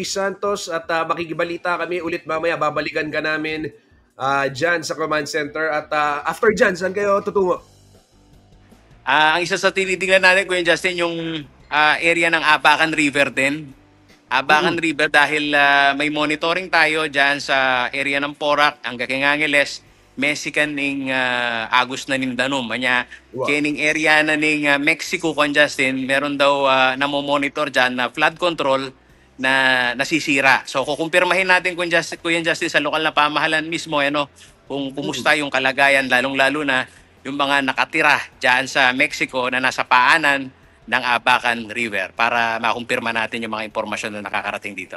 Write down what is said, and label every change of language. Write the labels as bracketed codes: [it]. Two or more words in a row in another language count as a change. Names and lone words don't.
[tl] Santos at makikibalita kami ulit mamaya. Babalikan ka namin dyan sa [en] command center [tl] at after dyan, saan kayo tutungo? Ang isa sa tinitingnan natin Kuya Justin yung area ng Abacan River din. Abacan River dahil may monitoring tayo dyan sa area ng Porac, ang Angeles, Mexican [pam] ning Agus na ning Danum. Kanya, kining area na ning Mexico, [tl] Kuya Justin, meron daw namomonitor dyan na [en] flood control [tl] na nasisira. So kukumpirmahin natin Kuya Justin sa lokal na pamahalan mismo kung kumusta yung kalagayan lalong-lalo na yung mga nakatira dyan sa Mexico na nasa paanan ng Abacan River para makumpirma natin yung mga impormasyon na nakakarating dito.